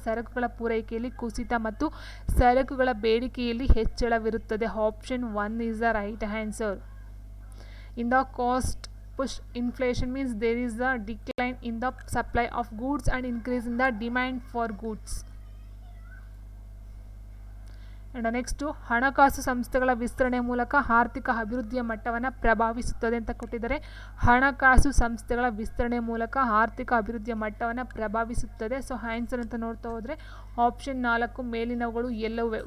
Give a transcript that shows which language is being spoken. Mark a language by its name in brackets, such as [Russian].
[Kannada] ಸರಕುಗಳ ಪೂರೈಕೆಯಲ್ಲಿ ಕುಸಿತ ಮತ್ತು ಸರಕುಗಳ ಬೇಡಿಕೆಯಲ್ಲಿ ಹೆಚ್ಚಳವಿರುತ್ತದೆ. [English] Option 1 is the right answer. In the cost push inflation means there is a decline in the supply of goods and increase in the demand for goods. [Kannada] And next ಹಣಕಾಸು ಸಂಸ್ಥೆಗಳ ವಿಸ್ತರಣೆ ಮೂಲಕ ಆರ್ಥಿಕ ಅಭಿವೃದ್ಧಿಯ ಮಟ್ಟವನ್ನು ಪ್ರಭಾವಿಸುತ್ತದೆ ಅಂತ ಕೊಟ್ಟಿದ್ದಾರೆ. ಹಣಕಾಸು ಸಂಸ್ಥೆಗಳ ವಿಸ್ತರಣೆ ಮೂಲಕ ಆರ್ಥಿಕ ಅಭಿವೃದ್ಧಿಯ ಮಟ್ಟವನ್ನು ಪ್ರಭಾವಿಸುತ್ತದೆ. ಸೊ ಆನ್ಸರ್ ಅಂತ ನೋಡ್ತಾ ಹೋದರೆ ಆಪ್ಷನ್ 4 ಮೇಲಿನವುಗಳು ಎಲ್ಲವೇ.